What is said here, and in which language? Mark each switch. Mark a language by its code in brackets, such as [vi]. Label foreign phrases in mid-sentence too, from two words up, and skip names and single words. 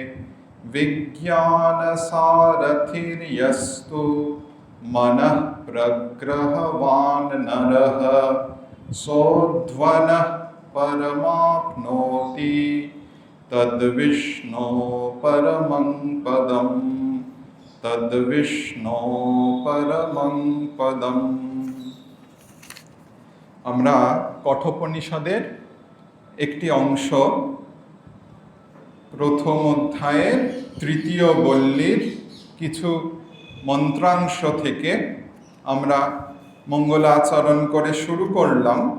[sa] विज्ञानसारथिर्यस्तु मनः प्रग्रहवान् नरः सोऽध्वनः परमाप्नोति तद्विष्णो परमं पदम् तद्विष्णो परमं पदम्। [bn] আমরা কঠোপনিষদের একটি অংশ প্রথম অধ্যায়ের তৃতীয় বল্লীর কিছু মন্ত্রাংশ থেকে আমরা মঙ্গলাচরণ করে শুরু করলাম।